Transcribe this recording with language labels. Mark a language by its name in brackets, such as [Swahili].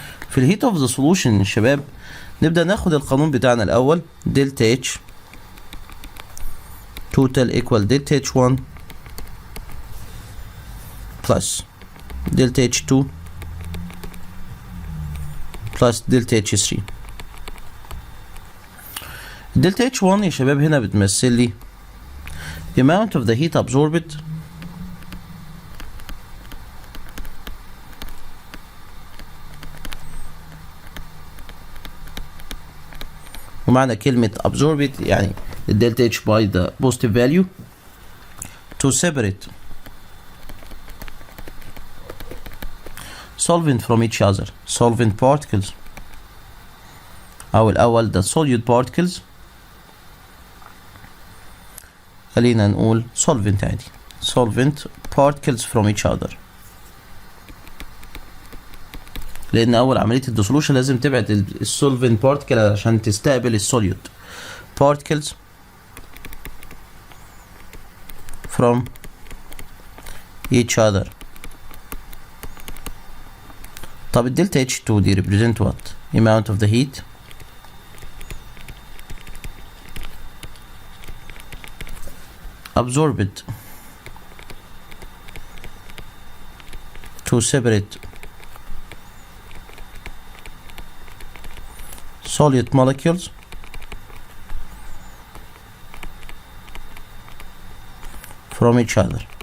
[Arabic] في الهيت اوف ذا سولوشن يا شباب نبدأ ناخد القانون بتاعنا الأول، دلتا اتش توتال ايكوال دلتا اتش 1 بلس دلتا اتش 2 بلس دلتا اتش 3. دلتا اتش 1 يا شباب هنا بتمثل لي [English] the amount of the heat absorbed [Arabic] ومعنى كلمة absorbed يعني الدلتا H [English] by the positive value to separate solvent from each other. [Arabic] solvent particles أو الأول the solute particles، خلينا نقول solvent عادي solvent [English] particles from each other، [Arabic] لأن أول عملية الديسولوشن لازم تبعد السولفنت بارتكل عشان تستقبل السوليوت particles from each other. طب الدلتا H2 دي [English] represent what? amount of the heat absorbed to separate solute molecules from each other.